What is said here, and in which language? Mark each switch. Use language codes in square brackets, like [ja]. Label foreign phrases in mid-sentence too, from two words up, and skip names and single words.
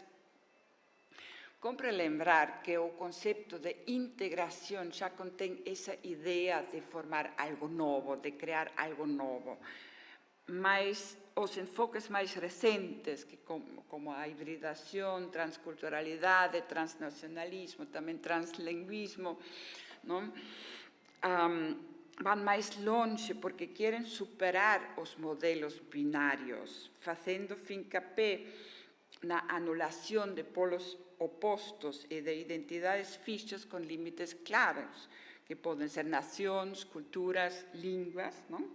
[gl] Compre lembrar que o concepto de integración xa contén esa idea de formar algo novo, de crear algo novo. Mas os enfoques máis recentes, que como a hibridación, transculturalidade, transnacionalismo, tamén translingüismo, [pt] van mais longe porque querem superar os modelos binários, fazendo fincapé na anulação de polos opostos e de identidades fixas com limites claros, que podem ser nações, culturas, línguas, não?